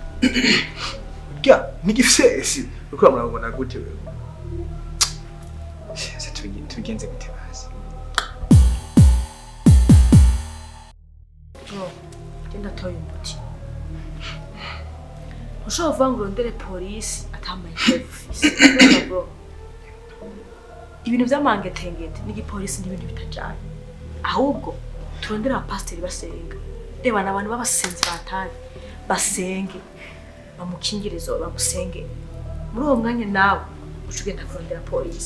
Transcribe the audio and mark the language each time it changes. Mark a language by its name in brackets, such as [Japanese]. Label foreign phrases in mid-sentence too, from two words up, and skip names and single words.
[Rundi] Gya, nigifese. Uko murabona gute wewe? Sasa tubigenze gute basi. Bro, genda toye umuti. Ushobora kuvuga ngo urondere polisi atamaye office. Bro. Ibintu by'amangetengete n'igipolisi n'ibintu bitajanye. Ahubwo turondera abapasteri basenga. Reba n'abantu babasenzi batari basenge. Bamukingirizo bamusenge. Muri uwo mwanya nawe ucugenda kurondera polisi.